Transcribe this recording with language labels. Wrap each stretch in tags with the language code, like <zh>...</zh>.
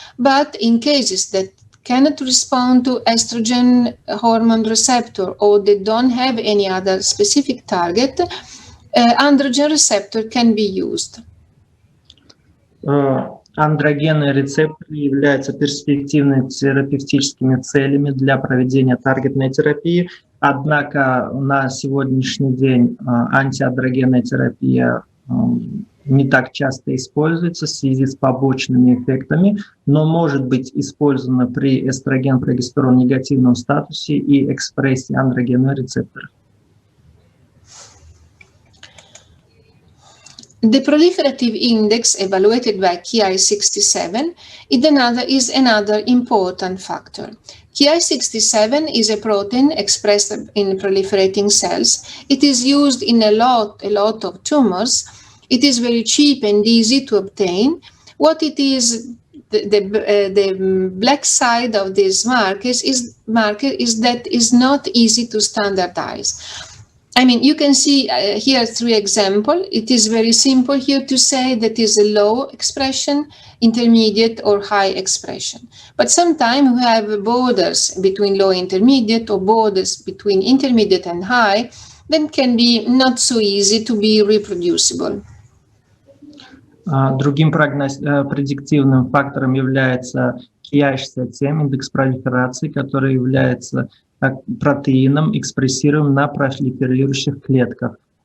<en>But in cases that cannot respond to estrogen hormone receptor or they don't have any other specific target, androgen receptor can be used.</en> <ru>Андрогенные рецепторы являются перспективными терапевтическими целями для проведения таргетной терапии, однако на сегодняшний день антиандрогенная терапия не так часто используется в связи с побочными эффектами, но может быть использована при эстроген-прогестерон негативном статусе и экспрессии андрогенного рецептора.</ru> <en>The proliferative index evaluated by Ki67 is another important factor. Ki67 is a protein expressed in proliferating cells. It is used in a lot of tumors. It is very cheap and easy to obtain. What it is, the black side of this marker is that is not easy to standardize. I mean, you can see here 3 examples. It is very simple here to say that is a low expression, intermediate or high expression. But sometimes we have borders between low intermediate or borders between intermediate and high that can be not so easy to be reproducible.</en> <ru>Другим предиктивным фактором является Ki67, индекс пролиферации, который является протеином, экспрессируемым на пролиферирующих клетках.</ru>